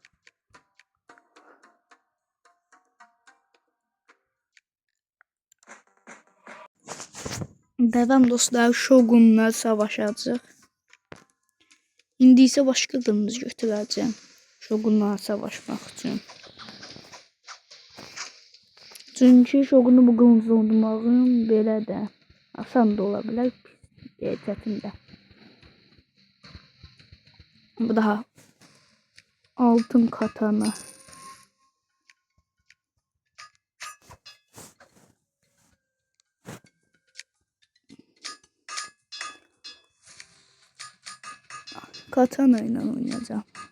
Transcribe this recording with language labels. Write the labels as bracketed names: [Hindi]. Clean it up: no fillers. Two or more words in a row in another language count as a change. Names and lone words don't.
[Turkish] Devam dostlar, Shogun'la savaşacak. İndi ise başka kılıç götüreceğim. Shogun'la savaşmak için. [Azerbaijani] Çünkü Shogun'u bu kılıç oldurmağın belə də asan da olabilir, çətin də. [Turkish] Bu daha altın katana. Katana ile oynayacağım.